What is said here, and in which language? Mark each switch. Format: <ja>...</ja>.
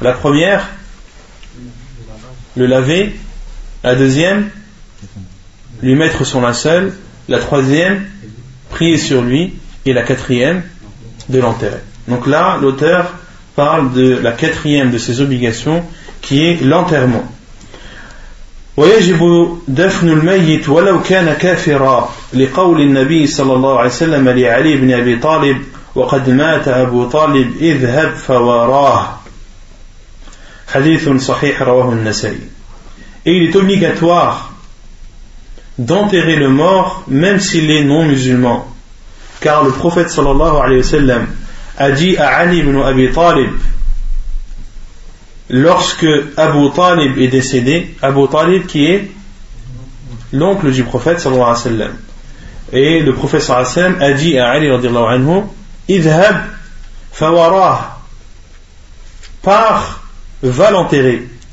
<fr>La première, le laver. La deuxième, lui mettre son linceul. La troisième, prier sur lui. Et la quatrième, de l'enterrer. Donc là, l'auteur parle de la quatrième de ses obligations, qui est l'enterrement.</fr> <ar>ويجب دفن الميت ولو كان كافرا لقول النبي صلى الله عليه وسلم لعلي بن أبي طالب وقد مات أبو طالب اذهب فواراه. حديث صحيح رواه النسائي.</ar> <fr>Et il est obligatoire d'enterrer le mort même s'il est non musulman. Car le prophète sallallahu alayhi wa sallam a dit à Ali ibn Abi Talib, lorsque Abu Talib est décédé, Abu Talib qui est l'oncle du prophète sallallahu alayhi wa sallam, et le prophète sallallahu alayhi wa sallam a dit à Ali radiallahu anhu,</fr> <ar>idhhab fawarah,</ar> <fr>pars, va l'enterrer.</fr>